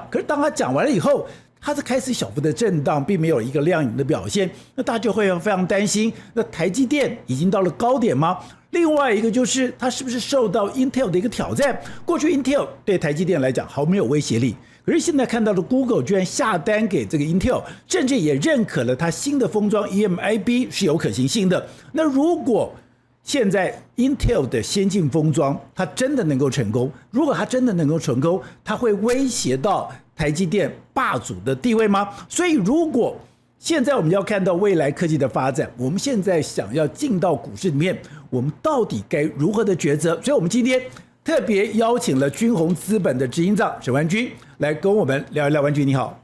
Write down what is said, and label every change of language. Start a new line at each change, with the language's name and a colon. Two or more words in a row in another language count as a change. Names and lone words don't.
Chinese: 可是當他講完了以後，他是開始小幅的震盪，並没有一個亮眼的表現，那大家就會非常擔心，那台積電已經到了高點嗎？另外一個就是它是不是受到 Intel 的一個挑戰？過去 Intel 對台積電來講毫沒有威脅力，可是現在看到的 Google 居然下單給這個 Intel，甚至也認可了它新的封裝 EMIB 是有可行性的。那如果現在 Intel 的先進封裝它真的能夠成功，如果它真的能夠成功，它會威脅到台積電霸主的地位嗎？所以如果現在我們要看到未來科技的發展，我們現在想要進到股市裡面，我們到底該如何的抉擇？所以我們今天特別邀請了君宏資本的執行長沈萬軍來跟我們聊一聊。萬軍你好。